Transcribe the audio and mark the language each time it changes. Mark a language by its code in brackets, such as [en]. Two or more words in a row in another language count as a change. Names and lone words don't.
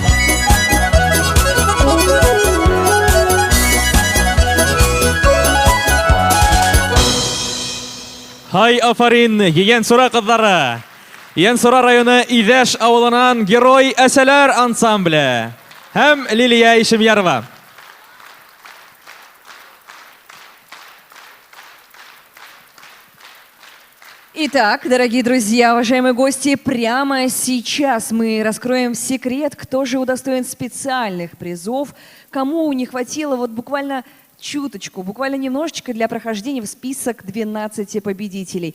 [ba] Һай, афарин, Йен-Сура ҡыҙҙары. Йен-Сура районы Иҙәш ауылынан герой әсәләр ансамбле һәм Лилия Ишемьярова. [ru] Итак, дорогие друзья, уважаемые гости, прямо сейчас мы раскроем секрет, кто же удостоен специальных призов, кому не хватило вот буквально чуточку, буквально немножечко для прохождения в список 12 победителей.